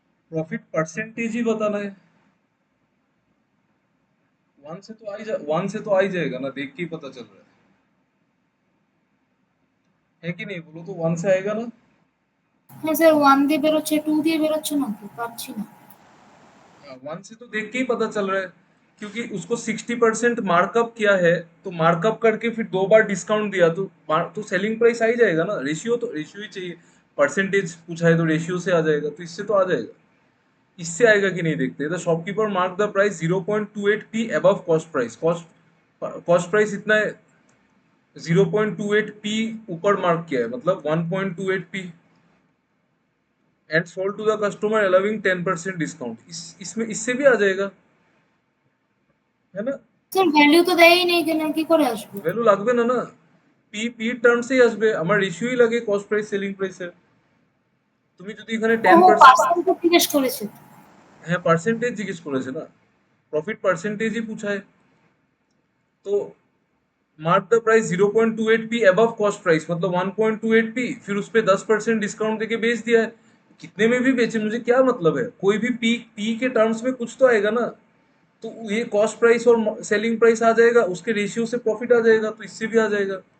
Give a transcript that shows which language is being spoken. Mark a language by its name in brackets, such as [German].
[Hindi] Profit percentage ही बताना है। One से तो आ ही जाएगा ना, देख के ही पता चल रहा है कि नहीं, बोलो तो वन से आएगा ना। [Bangla] হ্যাঁ স্যার 1 দিয়ে বেরোচ্ছে 2 দিয়ে বেরোচ্ছে না তো পাচ্ছি না। [Hindi] वन से तो देख के ही पता चल रहा है, क्योंकि उसको 60% मार्कअप किया है, तो मार्कअप करके फिर 2 बार डिस्काउंट दिया, तो सेलिंग प्राइस आ ही जाएगा ना। रेशियो ही चाहिए, परसेंटेज पूछा है तो रेशियो से आ जाएगा, तो इससे तो आ जाएगा। इससे आएगा कि नहीं देखते। [English] The shopkeeper mark the price 0.28p above cost price. [Hindi] Cost price इतना है, 0.28p ऊपर मार्क किया है, मतलब 1.28p, [English] And sold to the customer allowing 10% discount. [Hindi] इसमें इससे भी आ जाएगा, है ना। [Bangla] স্যার ভ্যালু তো দেয়ই নেই কেন কি করে আসবে? ভ্যালু লাগবে না না, পি টার্মসেই আসবে, আমার রেশিওই লাগে কস্ট প্রাইস সেলিং প্রাইসের। তুমি যদি এখানে টেন ওহো পার্সেন্ট পার্সেন্ট জিজ্ঞেস করেছে। হ্যাঁ পার্সেন্টেজ জিজ্ঞেস করেছে না, প্রফিট পার্সেন্টেজই [Hindi] पूछा है। तो [English] mark the price 0.28p above cost price, [Hindi] मतलब 1.28p, फिर उस पे 10% डिस्काउंट देके बेच दिया है। कितने में भी बेचे मुझे क्या मतलब है, कोई भी पी के टर्म्स में कुछ तो आएगा ना। तो ये कॉस्ट प्राइस और सेलिंग प्राइस आ जाएगा, उसके रेशियो से प्रॉफिट आ जाएगा, तो इससे भी आ जाएगा।